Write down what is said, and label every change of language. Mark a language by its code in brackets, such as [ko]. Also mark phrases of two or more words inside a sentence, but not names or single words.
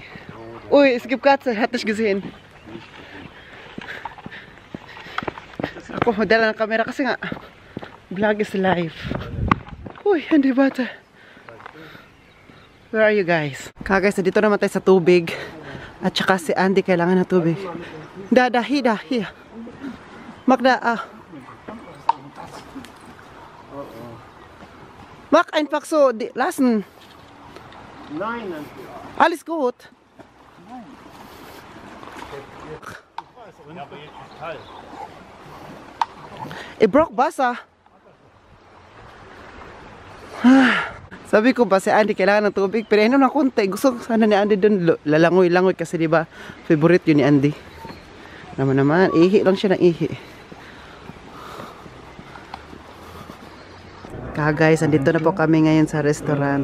[de] Uy, es gibt Katze, hat nicht gesehen. [tl] Ako magdala ng camera kasi nga [en] vlog is live. [tl] Uy, Andy bata. [en] Where are you guys? [tl] Guys, dito naman tayo sa tubig. At saka si Andy kailangan ng tubig. [en] Hi. [de] Magda, Mach einfach so, lassen. Nein, Alles gut. ja, aber jetzt ist kalt. Ich brauch Wasser. [tl] Sabi ko ba si Andy kailangan ng tubig, pero inom na konti. Gusto sana ni Andy dun lalangoy-langoy kasi di ba favorite yun ni Andy. Naman, ihi lang siya ng ihi. Guys, andito na po kami ngayon sa restaurant.